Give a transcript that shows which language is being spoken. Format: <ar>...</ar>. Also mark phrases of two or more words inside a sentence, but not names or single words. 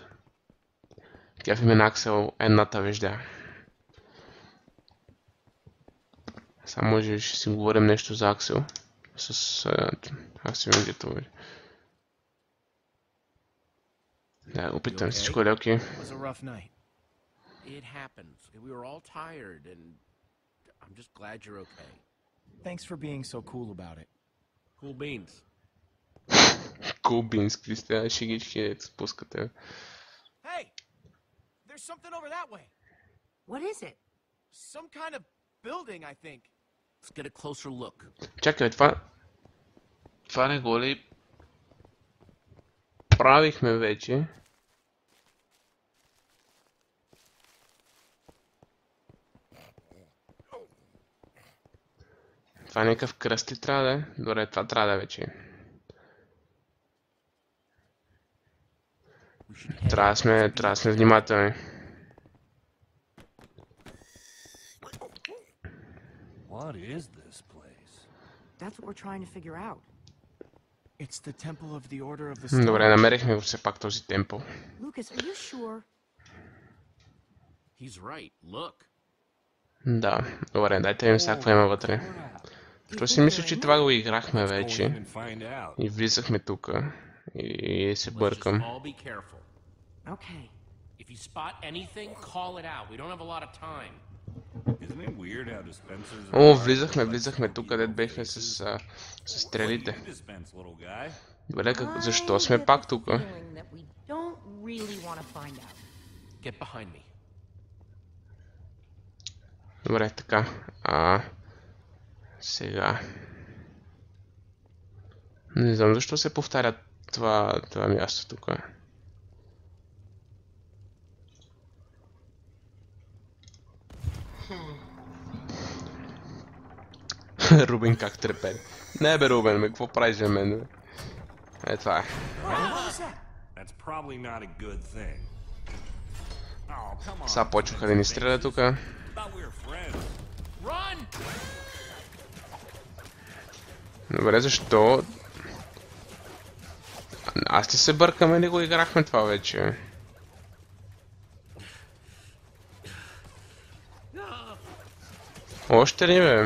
<bg>Тя в име на Аксел едната вежда. Сега може би ще си говорим нещо за Аксел. С Аксел Ингетове. Да, опитам всичко е окей.</bg> <en>It was a rough night. It happens. We were all tired, and I'm just glad you're okay. Thanks for being so cool about it. Cool beans.</en> <bg>Кубински сте, шегички, дето спускате.</bg> <en>Hey! There's something over that way. What is it? Some kind of building, I think. Let's get a closer look.</en> <bg>Чакай, това не го ли правихме вече? Това е някакъв кръст ли трябва да е? Добре, това трябва да е вече. Трябва да сме внимателни.</bg> <en>What is this place? That's what we're trying to figure out. It's the temple of the Order of the Stone.</en> <bg>Добре, намерихме го все пак този темпъл.</bg> <en>Lucas, are you sure? He's right. Look.</en> <bg>Да, добре, дайте да видим сега какво има вътре. Що си мисля, че това го играхме</bg> <en>Go in</en> <bg>вече.</bg> <en>and find out.</en> <bg>И влизахме тук. И се</bg> <en>Let's just</en> <bg>бъркам.</bg> <en>all be careful. Okay. If you spot anything, call it out. We don't have a lot of time. Isn't it weird how dispensers</en> <bg>О,</bg> <en>are-</en> <bg>влизахме тук, където бехме с</bg> <en>What do</en> <bg>стрелите.</bg> <en>you dispense, little guy?</en> <bg>Добре, защо</bg> <en>I</en> <bg>сме</bg> <en>get</en> <bg>пак</bg> <en>the</en> <bg>тук?</bg> <en>feeling that we don't really want to find out. Get behind me.</en> <bg>Добре, така. Сега. Не знам защо се повтаря това място тук. Рубен как трепери. Не бе, Рубен, бе, какво правиш за мен, бе? Е, това е.</bg> <en>That's probably not a good thing. Oh, come on.</en> <bg>Сега почваха да ни стрелят тук.</bg> <en>Thought we were friends. Run!</en> <bg>Добре, защо? Аз ли се бъркам или го играхме това вече? Още ли, бе?</bg>